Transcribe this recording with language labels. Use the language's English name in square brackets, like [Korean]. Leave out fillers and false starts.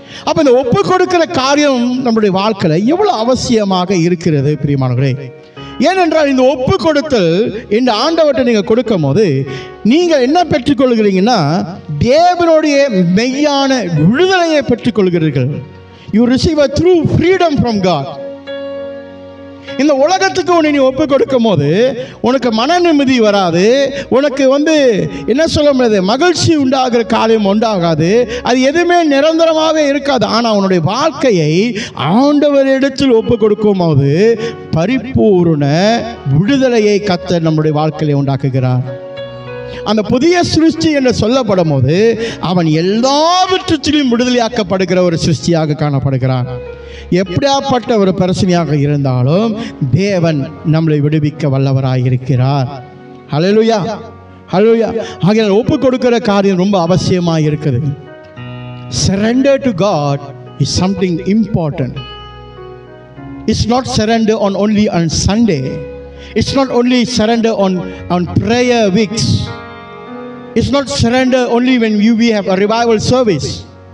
[Tamil] அப்போ இந்த ஒப்பு கொடுக்கிற காரியம் நம்முடைய வாழ்க்கையில் எவ்வளோ அவசியமாக இருக்கிறது பிரியமானவர்களே. ஏனென்றால் இந்த ஒப்பு கொடுத்தல் இந்த ஆண்டவர்கிட்ட நீங்கள் கொடுக்கும் போது நீங்கள் என்ன பெற்றுக்கொள்கிறீங்கன்னா, தேவனுடைய மெய்யான விடுதலையை பெற்றுக்கொள்கிறீர்கள். [English] You receive a true freedom from God. [Tamil] இந்த உலகத்துக்கு உன்னை நீ ஒப்பு கொடுக்கும் போது உனக்கு மன நிம்மதி வராது, உனக்கு என்ன சொல்ல முடியாது, மகிழ்ச்சி உண்டாகிற காரியம் உண்டாகாது, அது எதுவுமே நிரந்தரமாகவே இருக்காது. ஆனால் உன்னுடைய வாழ்க்கையை ஆண்டவரிடத்தில் ஒப்பு கொடுக்கும் போது பரிபூர்ண விடுதலையை கர்த்தர் நம்முடைய வாழ்க்கையை உண்டாக்குகிறார். அந்த புதிய சிருஷ்டி என்று சொல்லப்படும் போது அவன் எல்லாவற்றிலும் விடுதலையாக்கப்படுகிற ஒரு சிருஷ்டியாக காணப்படுகிறான். எப்படியாப்பட்ட ஒரு பிரச்சனையாக இருந்தாலும் தேவன் நம்மளை விடுவிக்க வல்லவராயிருக்கிறார். ஹல்லேலூயா, ஹல்லேலூயா. ஆகையால் ஒப்பு கொடுக்கிற காரியம் ரொம்ப அவசியமாக இருக்குது. [English] Surrender to God is something important. It's not surrender only on Sunday. It's not only surrender on prayer weeks. It's not surrender only when we have a revival service.